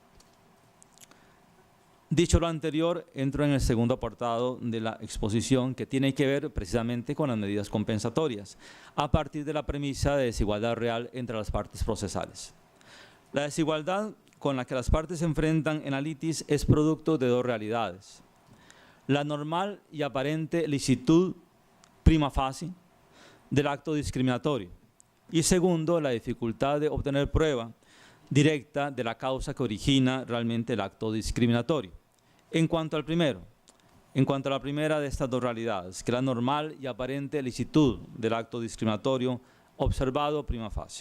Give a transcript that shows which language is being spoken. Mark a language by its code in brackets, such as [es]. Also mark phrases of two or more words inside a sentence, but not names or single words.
[es] Dicho lo anterior, entro en el segundo apartado de la exposición, que tiene que ver precisamente con las medidas compensatorias, a partir de la premisa de desigualdad real entre las partes procesales. La desigualdad con la que las partes se enfrentan en la litis es producto de dos realidades: la normal y aparente licitud [la] prima facie [es] del acto discriminatorio, y segundo, la dificultad de obtener prueba directa de la causa que origina realmente el acto discriminatorio. En cuanto al primero, en cuanto a la primera de estas dos realidades, que es la normal y aparente licitud del acto discriminatorio observado [la] prima facie.